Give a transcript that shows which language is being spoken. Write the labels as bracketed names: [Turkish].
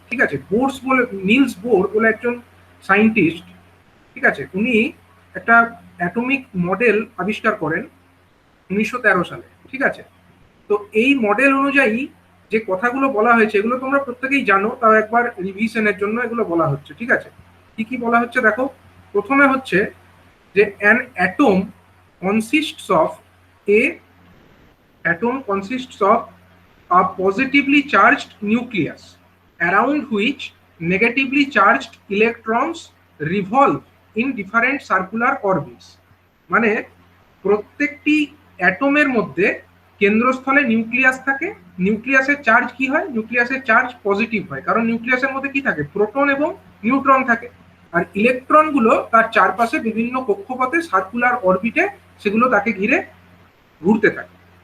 [Bangla] ঠিক আছে, বোরস বলে, নিলস বোর বলে একজন সায়েন্টিস্ট, ঠিক আছে, উনি একটা অ্যাটমিক মডেল আবিষ্কার করেন 1913 সালে। ঠিক আছে, তো এই মডেল অনুযায়ী যে কথাগুলো বলা হয়েছে এগুলো তোমরা প্রত্যেকেই জানো, তাও একবার রিভিশনের জন্য এগুলো বলা হচ্ছে। ঠিক আছে, কি কি বলা হচ্ছে দেখো। প্রথমে হচ্ছে যে [English] An atom consists of a atom consists of a positively charged nucleus around which negatively charged electrons revolve in different circular orbits। [Bangla] মানে প্রত্যেকটি অ্যাটমের মধ্যে কেন্দ্রস্থলে নিউক্লিয়াস থাকে। নিউক্লিয়াসের চার্জ কি হয়? নিউক্লিয়াসের চার্জ পজিটিভ হয়, কারণ নিউক্লিয়াসের মধ্যে কি থাকে? প্রোটন এবং নিউট্রন থাকে। আর ইলেকট্রন গুলো তার চারপাশে বিভিন্ন কক্ষপথে সার্কুলার অরবিটে সেগুলো তাকে ঘিরে ঘুরতে থাকে।